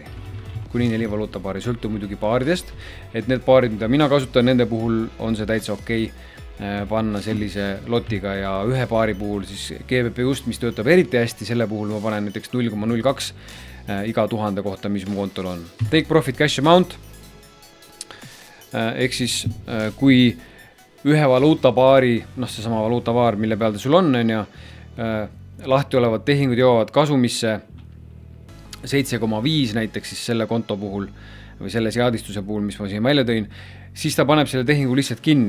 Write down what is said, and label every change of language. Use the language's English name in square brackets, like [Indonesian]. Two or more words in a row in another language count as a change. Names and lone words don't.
[Estonian] Kuni 4 valuutapaari, sõltub muidugi paaridest, et need paarid, mida mina kasutan, nende puhul on see täitsa okei panna sellise lotiga ja ühe paari puhul siis GBP just, mis töötab eriti hästi, selle puhul ma panen näiteks 0,02 iga 1000 kohta, mis mu kontol on. [English] Take profit cash amount, [Estonian] ehk siis kui ühe valuutapaari, seesama valuutapaar, mille peal ta sul on ja lahti olevad tehingud jõuavad kasumisse 7,5 näiteks siis selle konto puhul või selle seadistuse puhul, mis ma siin välja tõin, siis ta paneb selle tehingu lihtsalt kinni.